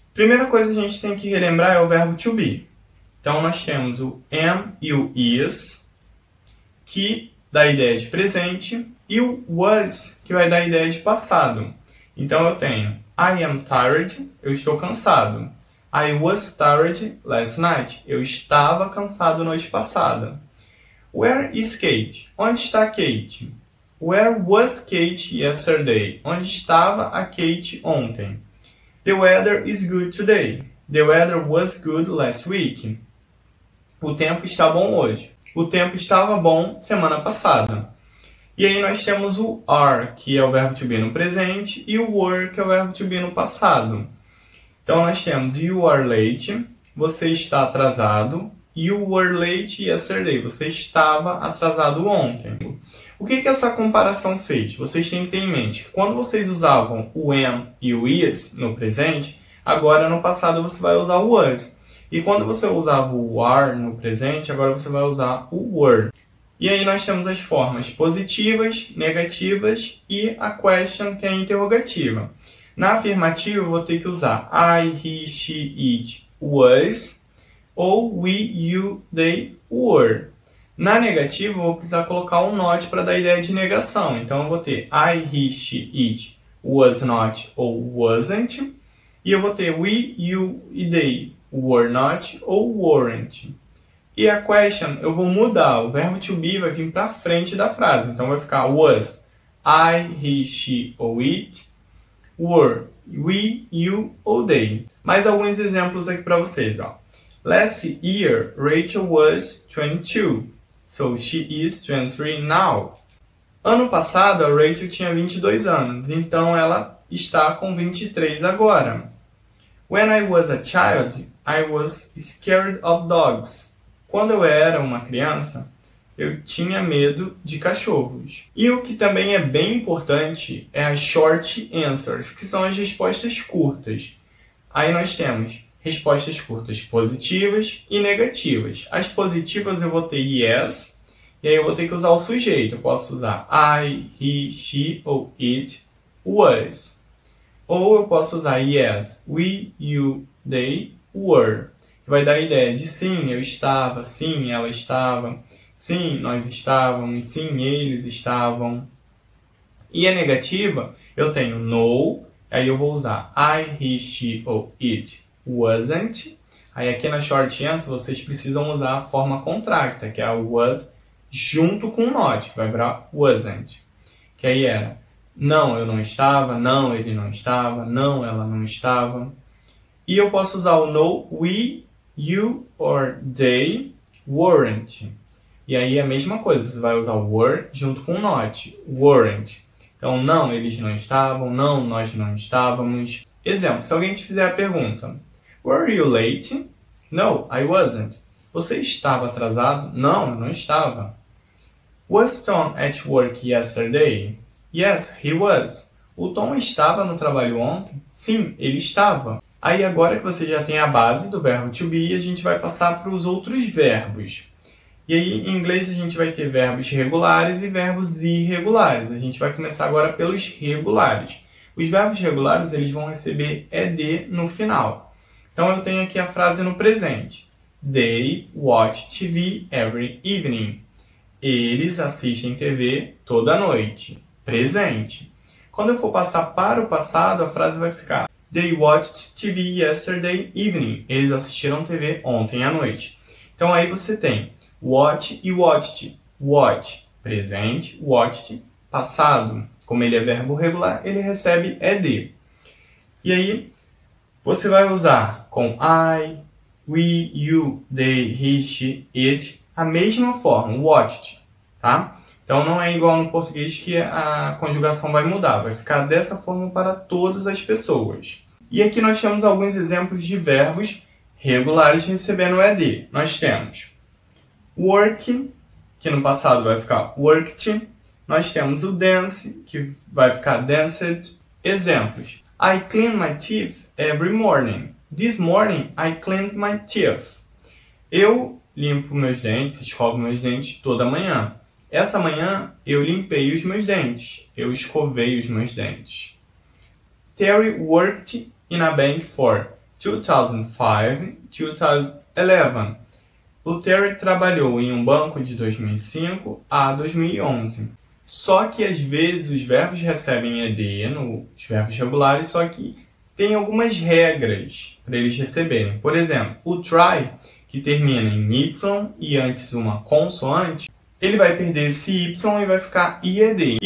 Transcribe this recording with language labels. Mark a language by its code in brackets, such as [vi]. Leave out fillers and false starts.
[pt] Primeira coisa que a gente tem que relembrar é o verbo to be. Então, nós temos o am e o is, que dá a ideia de presente, e o was, que vai dar a ideia de passado. Então, eu tenho [en] I am tired, [pt] eu estou cansado. [en] I was tired last night, eu estava cansado noite passada. Where is Kate? [pt] Onde está Kate? [en] Where was Kate yesterday? [pt] Onde estava a Kate ontem? [en] The weather is good today. The weather was good last week. [pt] O tempo está bom hoje. O tempo estava bom semana passada. E aí nós temos o are, que é o verbo to be no presente, e o were, que é o verbo to be no passado. Então nós temos [en] you are late, [pt] você está atrasado, [en] you were late yesterday, [pt] você estava atrasado ontem. O que essa comparação fez? Vocês têm que ter em mente que quando vocês usavam o am e o is no presente, agora no passado você vai usar o was. E quando você usava o are no presente, agora você vai usar o were. E aí nós temos as formas positivas, negativas e a question, que é a interrogativa. Na afirmativa, eu vou ter que usar I, he, she, it, was, ou we, you, they, were. Na negativa, eu vou precisar colocar um not para dar a ideia de negação. Então, eu vou ter I, he, she, it, was not ou wasn't. E eu vou ter we, you e they, were not ou weren't. E a question eu vou mudar, o verbo to be vai vir para frente da frase. Então vai ficar was, I, he, she ou it, were, we, you ou they. Mais alguns exemplos aqui para vocês. Ó. [en] Last year, Rachel was 22, so she is 23 now. [pt] Ano passado, a Rachel tinha 22 anos, então ela está com 23 agora. [en] When I was a child, I was scared of dogs. [pt] Quando eu era uma criança, eu tinha medo de cachorros. E o que também é bem importante é as short answers, que são as respostas curtas. Aí nós temos respostas curtas positivas e negativas. As positivas eu vou ter yes, e aí eu vou ter que usar o sujeito. Eu posso usar I, he, she ou it, was. Ou eu posso usar yes, we, you, they, were. Que vai dar a ideia de sim, eu estava, sim, ela estava, sim, nós estávamos, sim, eles estavam. E a negativa, eu tenho no, aí eu vou usar I, he, she ou it wasn't. Aí aqui na short answer vocês precisam usar a forma contracta, que é a was junto com o not, que vai virar wasn't. Que aí era não, eu não estava, não, ele não estava, não, ela não estava. E eu posso usar o no, we, you or they weren't. E aí a mesma coisa, você vai usar o were junto com o not, weren't. Então, não, eles não estavam, não, nós não estávamos. Exemplo, se alguém te fizer a pergunta, [en] were you late? No, I wasn't. [pt] Você estava atrasado? Não, eu não estava. [en] Was Tom at work yesterday? Yes, he was. [pt] O Tom estava no trabalho ontem? Sim, ele estava. Aí agora que você já tem a base do verbo to be, a gente vai passar para os outros verbos. E aí em inglês a gente vai ter verbos regulares e verbos irregulares. A gente vai começar agora pelos regulares. Os verbos regulares eles vão receber ed no final. Então eu tenho aqui a frase no presente. [en] They watch TV every evening. [pt] Eles assistem TV toda noite. Presente. Quando eu for passar para o passado, a frase vai ficar [en] They watched TV yesterday evening. [pt] Eles assistiram TV ontem à noite. Então aí você tem watch e watched. Watch, presente. Watched, passado. como ele é verbo regular, ele recebe ed. E aí, você vai usar com I, we, you, they, he, she, it, a mesma forma, watched, tá? Então não é igual no português que a conjugação vai mudar, vai ficar dessa forma para todas as pessoas. E aqui nós temos alguns exemplos de verbos regulares recebendo ed. Nós temos work, que no passado vai ficar worked. Nós temos o dance, que vai ficar danced. Exemplos. [en] I clean my teeth every morning. This morning I cleaned my teeth. [pt] Eu limpo meus dentes, escovo meus dentes toda manhã. Essa manhã eu limpei os meus dentes. Eu escovei os meus dentes. [en] Terry worked in a bank for 2005-2011. [pt] O Terry trabalhou em um banco de 2005 a 2011. Só que às vezes os verbos recebem ed nos verbos regulares, só que tem algumas regras para eles receberem. Por exemplo, o try, que termina em y e antes uma consoante, ele vai perder esse y e vai ficar ied.